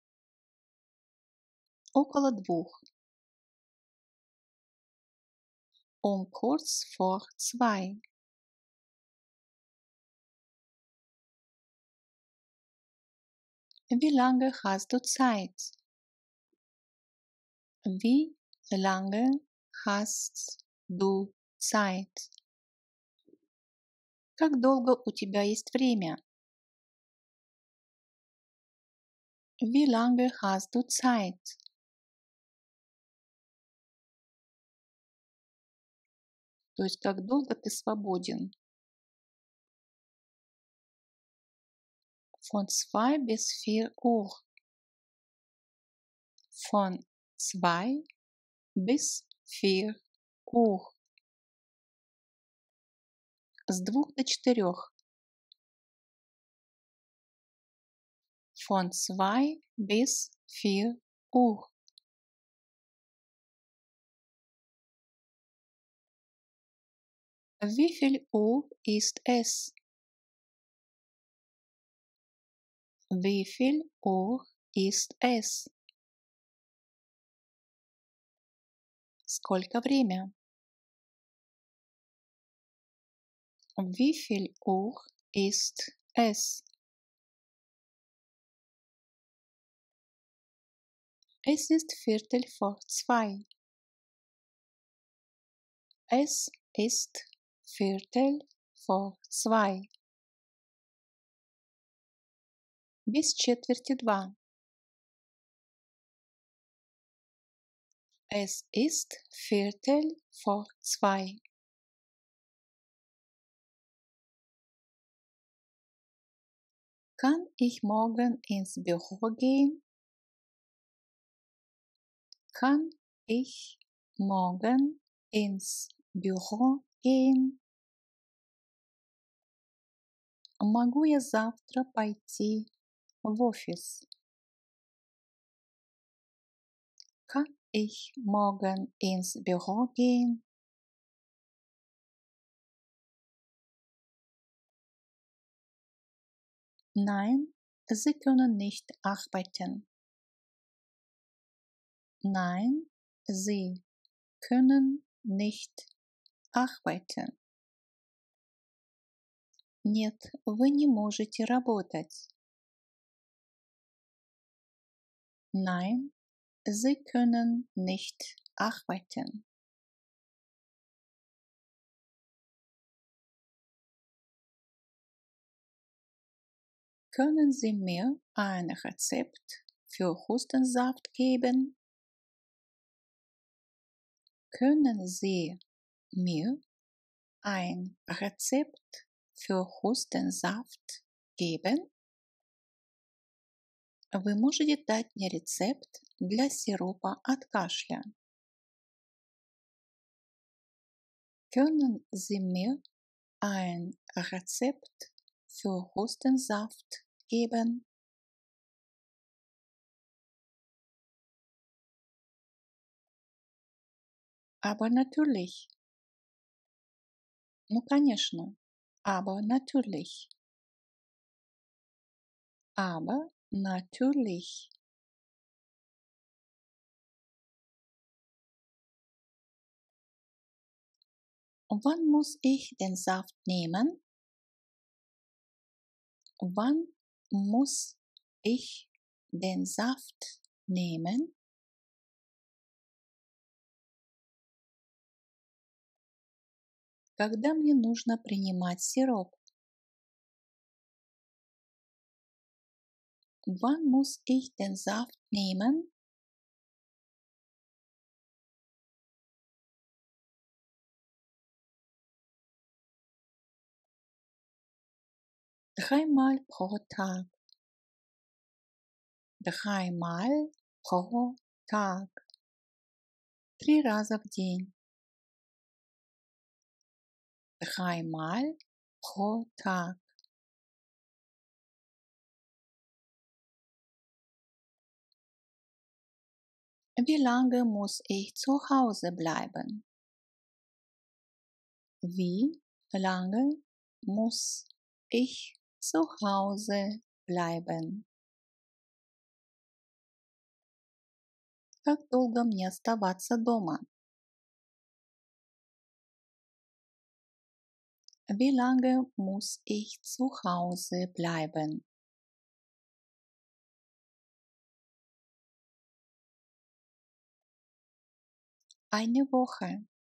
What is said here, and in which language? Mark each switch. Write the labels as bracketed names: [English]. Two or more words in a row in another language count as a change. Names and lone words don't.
[Russian] Около 2. [German] Kurz vor 2. Wie lange hast du Zeit? Wie lange hast du Zeit? [Russian] Как долго у тебя есть время? [German] Wie lange hast du Zeit? [Russian] То есть, как долго ты свободен? [German] Von 2 bis 4 Uhr. Von 2 bis 4 Uhr. [Russian] С 2 до 4. [German] Von 2 bis 4 Uhr. Wie viel Uhr ist es? Wie viel Uhr ist es? [Russian] Сколько время? [German] Wie viel Uhr ist es? Es ist 1:15. Es ist 1:15. [Russian] Без четверти 2. [German] Es ist 1:15. Kann ich morgen ins Büro gehen? Kann ich morgen ins Büro gehen? [Russian] Могу я завтра пойти в офис? [German] Kann ich morgen ins Büro gehen? Nein, Sie können nicht arbeiten. Nein, Sie können nicht arbeiten. [Russian] Нет, вы не можете работать. [German] Nein, Sie können nicht arbeiten. Können Sie mir ein Rezept für Hustensaft geben? Können Sie mir ein Rezept für Hustensaft geben? [Russian] Вы можете дать мне рецепт для сиропа от кашля? [German] Können Sie mir ein Rezept für Hustensaft geben? Aber natürlich. [Russian] Ну, конечно. [German] Aber natürlich. Aber natürlich. Wann muss ich den Saft nehmen? Wann muss ich den Saft nehmen? [Russian] Когда мне нужно принимать сироп? [German] Wann muss ich den Saft nehmen? Dreimal pro Tag. Dreimal pro Tag. [Russian] 3 раза в день. [German] Dreimal pro Tag. Wie lange muss ich zu Hause bleiben? Wie lange muss ich zu Hause bleiben? [Russian] Как долго мне оставаться дома? [German] Wie lange muss ich zu Hause bleiben? Eine Woche.